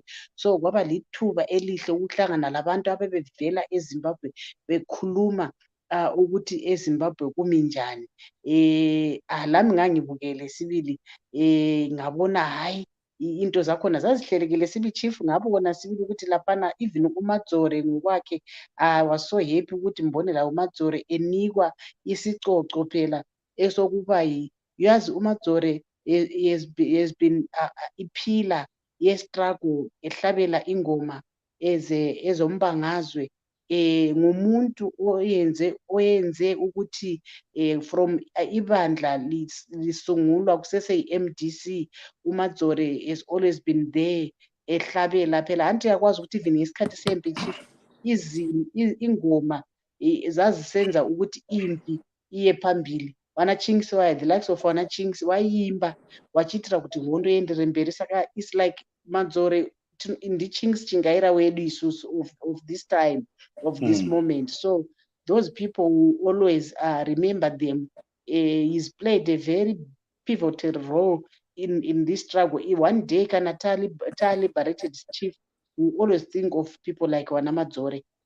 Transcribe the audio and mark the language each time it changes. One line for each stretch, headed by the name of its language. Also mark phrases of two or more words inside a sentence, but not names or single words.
North Ndebele: So kwaba lithuba elihle ukuhlangana labantu abebevela eZimbabwe bekhuluma ukuthi eZimbabwe kumi njani. Lami ngangibukele sibili, ngabona hayi into zakhona zazihlelekile sibili. Chief ngabona sibili ukuthi laphana even uMadzore ngokwakhe
English: was so happy
North Ndebele: ukuthi mbone la uMadzore enikwa isicoco phela esokuba yazi uMadzore
English: has been
North Ndebele: iphila ye-struggle ehlabela ingoma ezombangazwe, ngumuntu oyenze ukuthi from ibandla lisungulwa kusese yi-MDC.
English: uMadzore has always been there
North Ndebele: ehlabela phela. Anti yakwazi ukuthi even ngesikhathi sempi Chief ingoma zazisenza ukuthi impi iye phambili.
Shona: Wana Chinks the likes of Wana Chinks wayimba wachitira kuti hondo iendere mberi.
English: Saka it's like Madzore ndi-Chinks
Shona: chingaira wedu isusu
English: of this time, of this moment. So those people who always remember them. He's played a very pivotal role in this struggle. One day kana liberated Chief, we always think of people like Wana Madzore.